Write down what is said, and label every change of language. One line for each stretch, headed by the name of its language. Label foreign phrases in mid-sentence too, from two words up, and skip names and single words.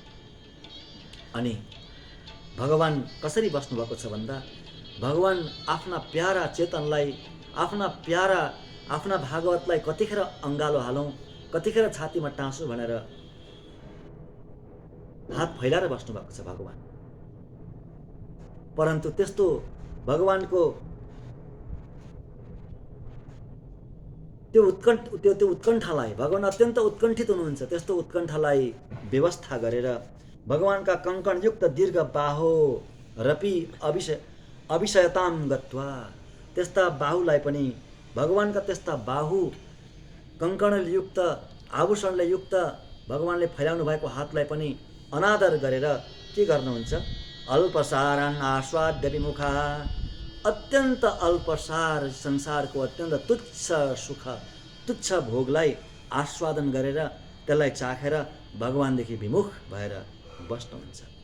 Nepali: अनि भगवान कसरी बस्नुभएको छ भन्दा भगवान आफ्ना प्यारा चेतनलाई, आफ्ना भागवतलाई कतिखेर अङ्गालो हालौँ, कतिखेर छातीमा टाँसु भनेर हात फैलाएर बस्नुभएको छ भगवान। परन्तु त्यस्तो भगवानको त्यो उत्कण्ठालाई, भगवान अत्यन्त उत्कण्ठित हुनुहुन्छ। त्यस्तो उत्कण्ठालाई व्यवस्था गरेर भगवानका कङ्कणयुक्त
Sanskrit: दीर्घ बाहो रपि अभिषयताम गत्वा,
Nepali: त्यस्ता बाहुलाई पनि भगवानका त्यस्ता बाहु कङ्कणले युक्त, आभूषणले युक्त भगवानले फैलाउनु भएको हातलाई पनि अनादर गरेर के गर्नुहुन्छ?
Sanskrit: अल्पसारान् आस्वाद्य विमुखा,
Nepali: अत्यन्त अल्पसार संसारको अत्यन्त तुच्छ सुख, तुच्छ भोगलाई आस्वादन गरेर त्यसलाई चाखेर भगवानदेखि विमुख भएर बस्नुहुन्छ।